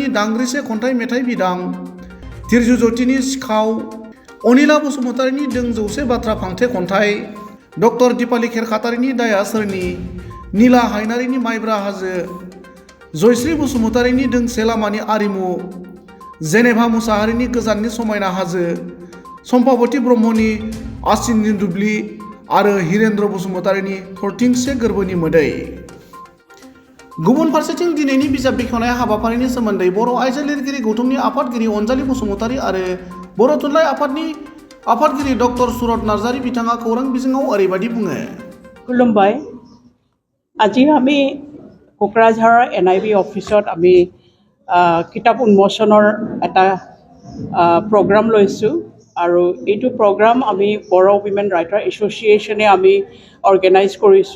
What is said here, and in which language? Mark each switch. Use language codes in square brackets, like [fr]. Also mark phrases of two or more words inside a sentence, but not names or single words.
[brx] दांग्रिसे खन्थाइ मेथाइ बिदां, धीरजु ज्योतिनि सिखाव, अनिला बसुमतारिनि दों जौसे बाथ्रा फांथे खन्थाइ, डक्टर दिपाली खेरखातारिनि दाया सोरनि, नीला हायनारिनि माइब्रा हाजो, जयश्री बसुमतारिनि दोंसे लामानि आरिमु, जेनेभा मुसाहारिनि गोजाननि समायना हाजो, सम्पाबती ब्रह्मनि आसिननि दुब्लि आरो हिरेन्द्र बसुमतारिनि थरथिंसे गोरबोनि मोदै। गुबुन फारसेथिं दिनैनि बिजाब बेखेवनाय हाबाफारिनि सोमोन्दै बर' आइजो लिरगिरि गौथुमनि आफादगिरि अनजालि बसुमतारि आरो बर' थुनलाइ आफादनि आफादगिरि डक्टर सुरत नार्जारि बिथाङा खौरां बिजोङाव ओरैबायदि बुङो। खुलुमबाय। [as] আজি আমি কোকৰাঝাৰৰ এনআইবি অফিচত আমি কিতাপ উন্মোচনৰ এটা প্ৰগ্ৰাম লৈছোঁ আৰু এইটো প্ৰগ্ৰাম আমি বড়ো উইমেন ৰাইটাৰ এছ'চিয়েশ্যনে আমি অৰ্গেনাইজ কৰিছোঁ।